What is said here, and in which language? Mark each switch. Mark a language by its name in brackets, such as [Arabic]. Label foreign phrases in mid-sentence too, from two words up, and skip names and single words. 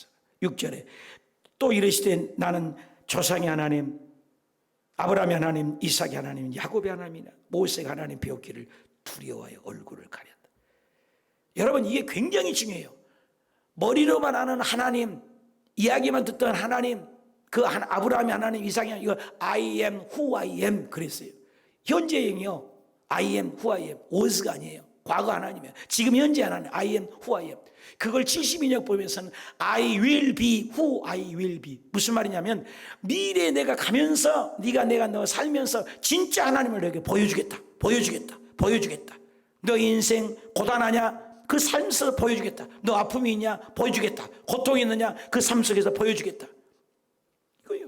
[Korean] 6절에 또 이르시되 나는 조상의 하나님 아브라함의 하나님, 이삭의 하나님, 야곱의 하나님이나 모세가 하나님 배웠기를 두려워하여 얼굴을 가렸다. 여러분 이게 굉장히 중요해요. 머리로만 아는 하나님, 이야기만 듣던 하나님, 그 아브라함의 하나님, 이삭의 하나님, 이거 [English] I am who I am [Korean] 그랬어요. 현재형이요. [English] I am who I am. [Korean] was가 아니에요. 과거 하나님이에요. 지금 현재 하나님 [English] I am who I am. [Korean] 그걸 72년 보면서는 [English] I will be who I will be. [Korean] 무슨 말이냐면 미래에 내가 가면서 내가 너 살면서 진짜 하나님을 너에게 보여주겠다. 너 인생 고단하냐? 그 삶 속에서 보여주겠다. 너 아픔이 있냐? 보여주겠다. 고통이 있느냐? 그 삶 속에서 보여주겠다. 이거요.